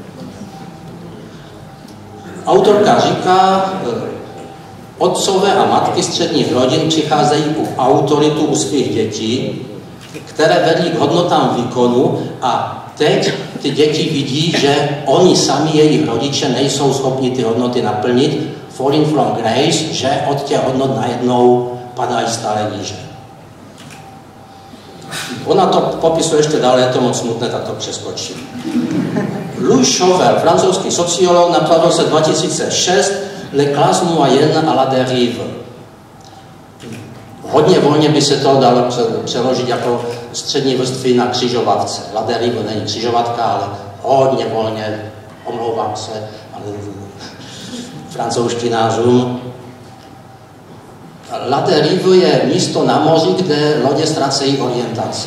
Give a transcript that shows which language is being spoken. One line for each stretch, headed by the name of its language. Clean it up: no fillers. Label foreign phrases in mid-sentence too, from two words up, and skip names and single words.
Czech: Autorka říká, otcové a matky středních rodin přicházejí u autoritu u svých dětí, které vedly k hodnotám výkonu a teď ty děti vidí, že oni sami, jejich rodiče, nejsou schopni ty hodnoty naplnit,
English: falling from grace,
Czech: že od těch hodnot najednou padají stále níže. Ona to popisuje ještě dále, je to moc smutné, tak to přeskočím. Louis Chauvel, francouzský sociolog, napsal v roce 2006 Les classes moyennes à la dérive. Hodně volně by se to dalo přeložit jako střední vrstvy na křižovatce.
French: La dérive
Czech: není křižovatka, ale hodně volně, omlouvám se, ale francouzštinářům.
French: La dérive
Czech: je místo na moři, kde lodě ztrácejí orientaci.